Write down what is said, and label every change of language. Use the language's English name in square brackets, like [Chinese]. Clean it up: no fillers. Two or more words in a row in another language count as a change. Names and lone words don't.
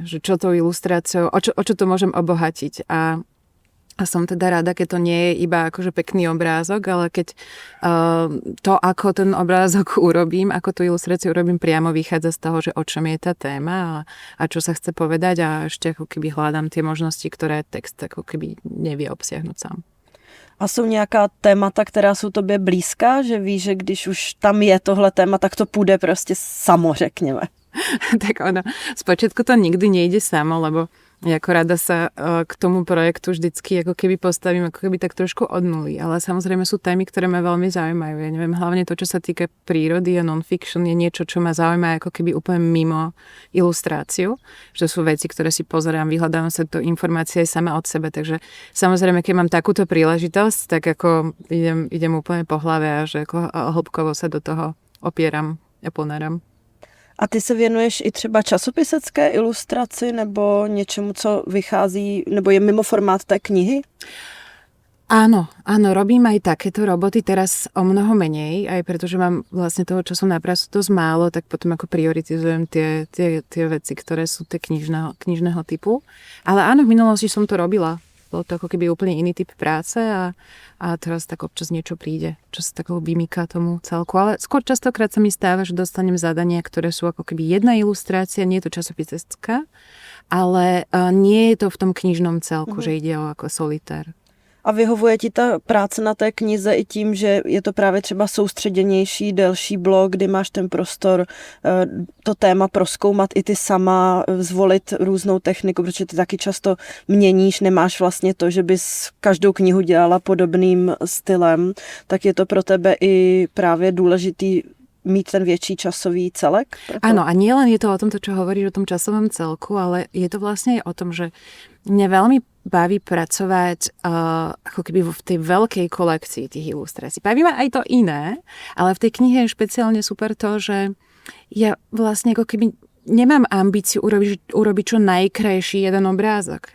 [Slovak] Že čo tou ilustráciou, o čo to môžem obohatiť? A som teda rada, keď to nie je iba akože pekný obrázok, ale keď to, ako ten obrázok urobím, ako tú ilustráciu urobím, priamo vychádza z toho, že o čom je tá téma a čo sa chce povedať a ešte ako keby hľadám tie možnosti, ktoré text ako keby nevie obsiahnuť sám. [Czech] A jsou nějaká témata, která jsou tobě blízká, že víš, že když už tam je tohle téma, tak to půjde prostě samo, řekněme? [Slovak] Tak ono, spočiatku to nikdy nejde samo, lebo Ja ako rada sa k tomu projektu vždycky ako keby postavím ako keby tak trošku od nuly, ale samozrejme sú témy, ktoré ma veľmi zaujímajú. Ja neviem, hlavne to, čo sa týka prírody a non-fiction je niečo, čo ma zaujíma ako keby úplne mimo ilustráciu, že sú veci, ktoré si pozerám, vyhľadávam sa to informácie aj sama od sebe, takže samozrejme, keď mám takúto príležitosť, tak ako idem úplne po hlave a že ako hĺbkovo sa do toho opieram a ponáram. [Czech] A ty se věnuješ i třeba časopisecké ilustraci nebo něčemu, co vychází, nebo je mimo formát té knihy? [Slovak] Áno, robím aj takéto roboty, teraz o mnoho menej, aj pretože mám vlastne toho času na prácu dosť málo, tak potom ako prioritizujem tie veci, ktoré sú tie knižného typu. Ale áno, v minulosti som to robila. Bolo to ako keby úplne iný typ práce a teraz tak občas niečo príde, čo sa tak vymýka tomu celku. Ale skôr častokrát sa mi stáva, že dostanem zadania, ktoré sú ako keby jedna ilustrácia, nie je to časopisecká, ale nie je to v tom knižnom celku, že ide o ako solitár. [Czech] A vyhovuje ti ta práce na té knize i tím, že je to právě třeba soustředěnější, delší blok, kdy máš ten prostor to téma prozkoumat i ty sama, zvolit různou techniku, protože ty taky často měníš, nemáš vlastně to, že bys každou knihu dělala podobným stylem, tak je to pro tebe i právě důležitý mít ten větší časový celek? [Slovak] Áno, a nie len je to o tom, čo hovoríš o tom časovom celku, ale je to vlastne aj o tom, že mňa veľmi baví pracovať ako keby v tej veľkej kolekcii tých ilustrácií. Baví ma aj to iné, ale v tej knihe je špeciálne super to, že ja vlastne ako keby nemám ambíciu urobiť čo najkrajší jeden obrázok.